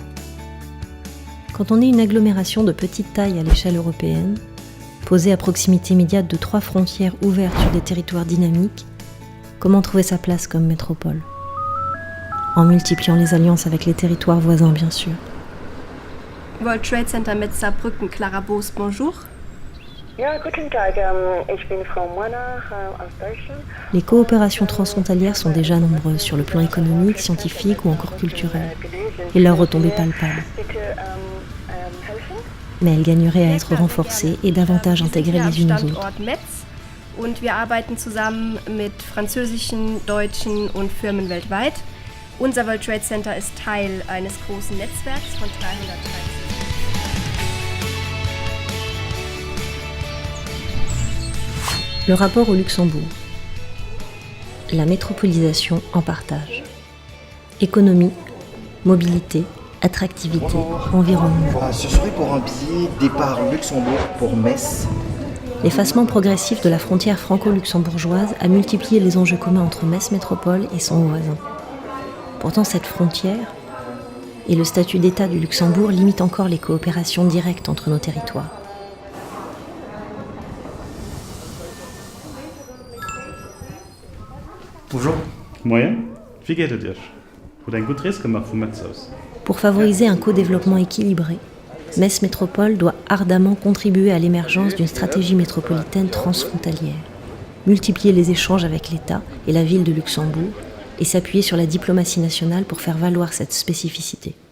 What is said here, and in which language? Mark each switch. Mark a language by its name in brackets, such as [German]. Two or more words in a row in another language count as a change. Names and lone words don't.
[French] Quand on est une agglomération de petite taille à l'échelle européenne, posée à proximité immédiate de 3 frontières ouvertes sur des territoires dynamiques, comment trouver sa place comme métropole ? En multipliant les alliances avec les territoires voisins, bien sûr. World Trade Center Metz Saarbrücken, Clara Boos, bonjour. [German] Ja, guten Tag, ich bin Frau Moiner aus Deutschland. [French] Les coopérations transfrontalières sont déjà nombreuses sur le plan économique, scientifique ou encore culturel, et leurs retombées palpables. Mais elles gagneraient à être renforcées et davantage intégrées les unes aux autres. [German] Und wir arbeiten zusammen mit französischen, deutschen und Firmen weltweit. Unser World Trade Center ist Teil eines großen Netzwerks von 300 Trade. [French] Le rapport au Luxembourg. La métropolisation en partage. Économie, mobilité, attractivité, environnement. Ce serait pour un billet départ Luxembourg pour Metz. L'effacement progressif de la frontière franco-luxembourgeoise a multiplié les enjeux communs entre Metz Métropole et son voisin. Pourtant, cette frontière et le statut d'État du Luxembourg limitent encore les coopérations directes entre nos territoires. Bonjour. Moyen. [German] Wie geht es dir? Wurde ein gut Reis gemacht von Metz aus. [French] Pour favoriser un co-développement équilibré, Metz Métropole doit ardemment contribuer à l'émergence d'une stratégie métropolitaine transfrontalière, multiplier les échanges avec l'État et la ville de Luxembourg et s'appuyer sur la diplomatie nationale pour faire valoir cette spécificité.